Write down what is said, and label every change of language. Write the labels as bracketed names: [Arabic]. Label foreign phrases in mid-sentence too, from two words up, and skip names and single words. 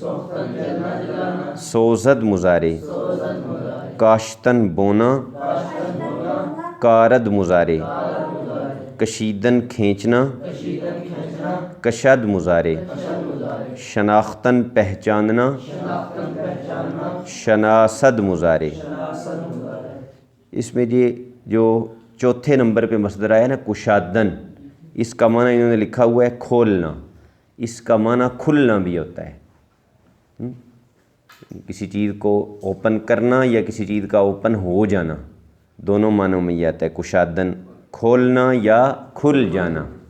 [Urdu] سوزد مضارع، کاشتن بونا، کارد مضارع، کشیدن کھینچنا، کشد مضارع، شناختن پہچاننا، شناسد مضارع۔ اس میں یہ جو چوتھے نمبر پہ مصدر آیا نا کشادن، اس کا معنی انہوں نے لکھا ہوا ہے کھولنا، اس کا معنی کھلنا بھی ہوتا ہے، کسی چیز کو اوپن کرنا یا کسی چیز کا اوپن ہو جانا، دونوں معنوں میں یہ آتا ہے کشادن، کھولنا یا کھل جانا۔